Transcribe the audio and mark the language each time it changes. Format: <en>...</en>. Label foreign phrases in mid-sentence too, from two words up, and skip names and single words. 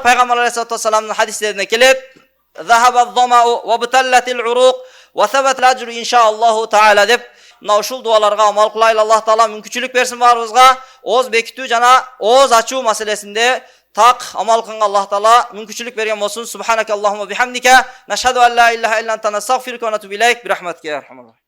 <ky>Пайгамбар</ky> <ar>عليه الصلاة والسلام</ar> <ky>хадистерине келет:</ky> <ar>"ذهب الظمأ وابتلت العروق وثبت الأجر إن شاء الله تعالى"</ar> <ky>деп мына ушул дуаларга амал кылайлы. Аллах таала мүмкүнчүлүк берсин барыбызга. Ооз бекитүү жана ооз ачуу маселесинде так амал кылганга Аллах таала мүмкүнчүлүк берген болсун.</ky> <ar>سبحانك اللهم وبحمدك نشهد أن لا إله إلا أنت نستغفرك ونتوب إليك برحمتك يا أرحم.</ar>